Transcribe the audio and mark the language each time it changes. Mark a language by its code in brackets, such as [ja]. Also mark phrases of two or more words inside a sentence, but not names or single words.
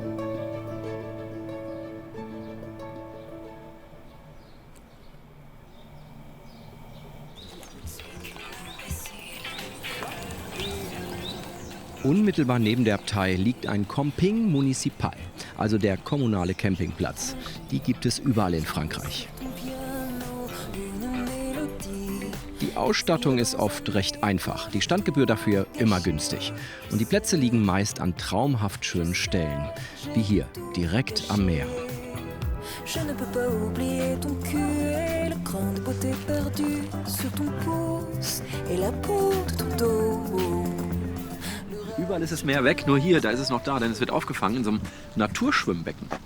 [de] Unmittelbar neben der Abtei liegt ein [fr] Camping Municipal, [de] also der kommunale Campingplatz. Die gibt es überall in Frankreich. Die Ausstattung ist oft recht einfach, die Standgebühr dafür immer günstig. Und die Plätze liegen meist an traumhaft schönen Stellen, wie hier, direkt am Meer. [fr] Je ne peux pas oublier ton cul et le cran de beauté perdu sur ton pouce et la peau de ton dos. [de] Überall ist das Meer weg, nur hier, da ist es noch da, denn es wird aufgefangen in so einem Naturschwimmbecken.